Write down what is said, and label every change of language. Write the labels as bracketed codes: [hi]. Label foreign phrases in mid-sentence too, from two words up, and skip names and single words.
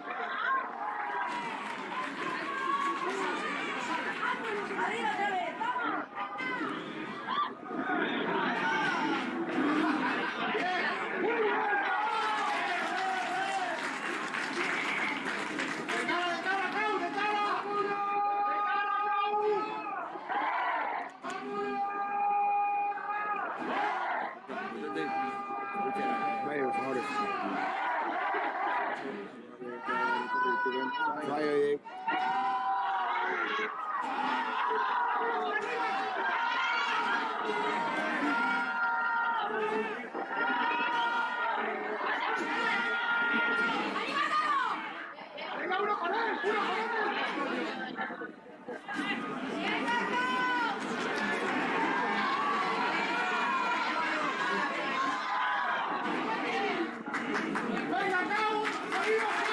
[es] ¡Arriba otra vez! ¡Vamos! ¡De cara, Cao! ¡De cara! ¡De cara, Cao! [it] Meglio fuori. Vai, Dave. [es] ¡Venga, uno con él! ¡Uno con él! ¡Venga, Cao! ¡Arriba,